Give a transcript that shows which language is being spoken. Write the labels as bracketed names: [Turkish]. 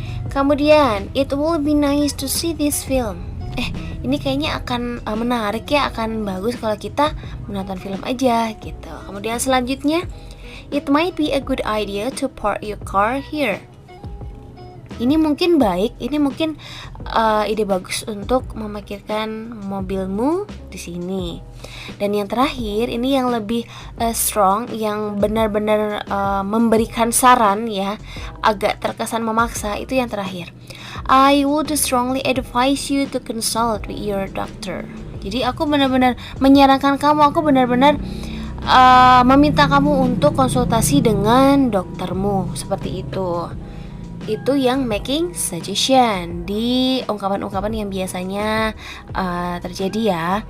[Indonesian] Kemudian [English] it will be nice to see this film. [Indonesian] Ini kayaknya akan menarik ya, akan bagus kalau kita menonton film aja gitu. Kemudian selanjutnya, [English] it might be a good idea to park your car here. [Indonesian] Ini mungkin baik, ini mungkin ide bagus untuk memarkirkan mobilmu di sini. Dan yang terakhir, ini yang lebih strong, yang benar-benar memberikan saran ya, agak terkesan memaksa, itu yang terakhir. [English] I would strongly advise you to consult with your doctor. [Indonesian] Jadi aku benar-benar menyarankan kamu, aku benar-benar meminta kamu untuk konsultasi dengan doktermu, seperti itu. Itu yang [English] making suggestion [Indonesian] di ungkapan-ungkapan yang biasanya terjadi ya.